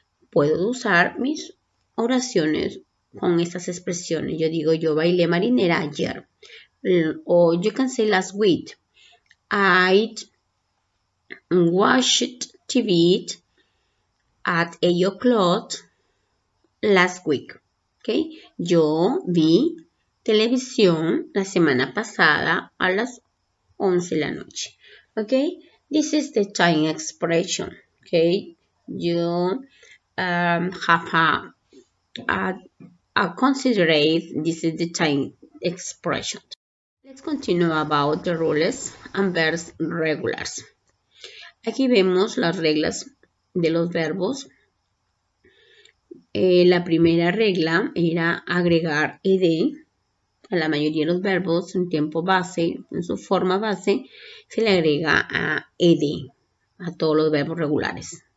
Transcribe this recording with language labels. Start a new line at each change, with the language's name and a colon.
Spanish: Puedo usar mis oraciones con estas expresiones. Yo digo, yo bailé marinera ayer. O
English: you can say last week. I watched TV at 8 o'clock last week. ¿Ok?
Spanish: Yo vi televisión la semana pasada a las 11 de la noche. ¿Ok?
English: This is the time expression. ¿Ok? You have a considerate, this is the time expression. Let's continue about the rules and verbs regulars.
Spanish: Aquí vemos las reglas de los verbos. La primera regla era agregar ed a la mayoría de los verbos en tiempo base, en su forma base, se le agrega a ed a todos los verbos regulares.